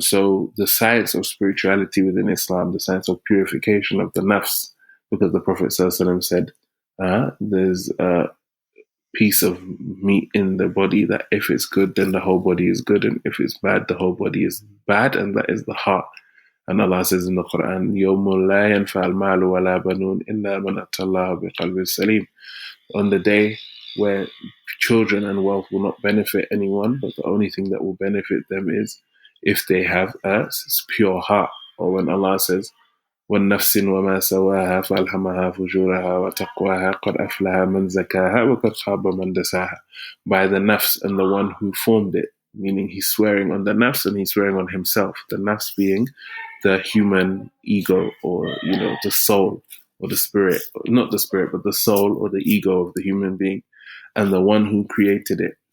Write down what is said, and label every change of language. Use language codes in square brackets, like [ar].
[en] So the science of spirituality within Islam, the science of purification of the nafs, because the Prophet ﷺ said, there's a piece of meat in the body that if it's good, then the whole body is good, and if it's bad, the whole body is bad, and that is the heart. And Allah says in the Quran, [ar] يَوْمُ لَا يَنْفَعَ الْمَالُ وَلَا بَنُونَ إِلَّا مَنْ أَتَى اللَّهَ بِقَلْبٍ سَلِيمٍ. [en] On the day where children and wealth will not benefit anyone, but the only thing that will benefit them is if they have a pure heart. Or when Allah says, [ar] وَالنَّفْسٍ وَمَا سَوَاهَا فَأَلْهَمَهَا فُجُورَهَا وَتَقْوَاهَا قَدْ أَفْلَحَ مَنْ زَكَاهَا وَقَدْ خَابَ مَنْ دَسَاهَا. [en] By the nafs and the one who formed it, meaning he's swearing on the nafs and he's swearing on himself. The nafs being the human ego, or the soul, or the spirit, not the spirit, but the soul or the ego of the human being, and the one who created it.